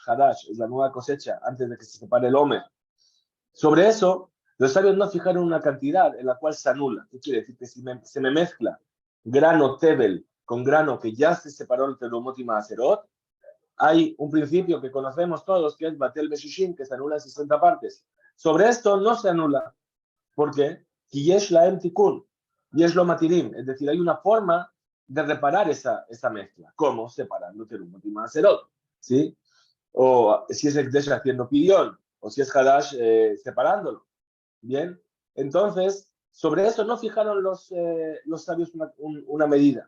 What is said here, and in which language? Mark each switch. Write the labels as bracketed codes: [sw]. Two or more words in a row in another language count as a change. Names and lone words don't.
[es] Hadash es la nueva cosecha antes de que se separe el Omer. Sobre eso, los sabios no fijaron una cantidad en la cual se anula. ¿Qué quiere decir? Que si se me mezcla grano Tebel con grano que ya se separó el Terumot y Maaserot, hay un principio que conocemos todos, que es [he] בטל בשישים, [es] que se anula en 60 partes. Sobre esto no se anula. ¿Por qué? [he] יש להם תיקון, יש לו מתירים. [es] Es decir, hay una forma de reparar esa mezcla. ¿Cómo? Separando terumot y macerot, ¿sí? O si es Ekdesh haciendo pidión, o si es Hadash separándolo. ¿Bien? Entonces, sobre eso no fijaron los sabios una medida.